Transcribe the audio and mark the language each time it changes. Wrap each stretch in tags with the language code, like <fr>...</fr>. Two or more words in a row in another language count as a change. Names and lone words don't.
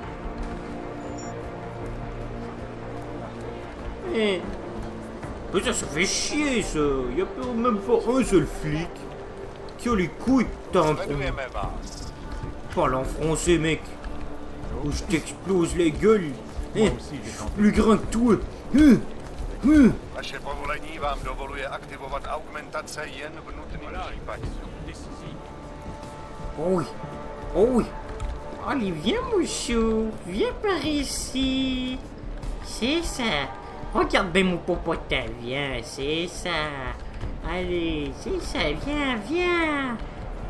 <fr>Putain, ça fait chier ça. Y'a même pas un seul flic qui a les couilles t'en pas l'enfoncer, mec. Ou je t'explose la gueule. Je suis plus grand que toi.</fr> <cs>Vaše povolení vám dovoluje aktivovat augmentace jen v nutným případě.</cs> <fr>Oh oui. Allez, viens, mon chou. Viens par ici. C'est ça. Regarde bien mon popotin. Viens, c'est ça. Allez, c'est ça. Viens.</fr>